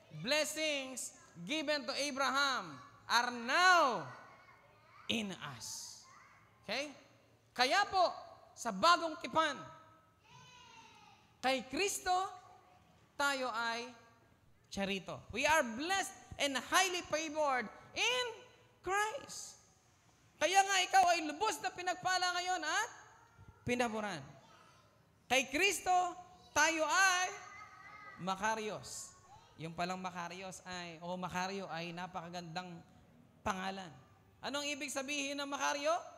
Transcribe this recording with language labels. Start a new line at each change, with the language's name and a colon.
English: Blessings given to Abraham are now in us. Okay?
Filipino: Kaya po, sa bagong tipan, kay Kristo, tayo ay charito.
English: We are blessed and highly favored in Christ.
Filipino: Kaya nga ikaw ay lubos na pinagpala ngayon at pinaburan. Kay Kristo, tayo ay Makarios. Yung palang Makarios ay, Makario ay napakagandang pangalan. Anong ibig sabihin ng Makario?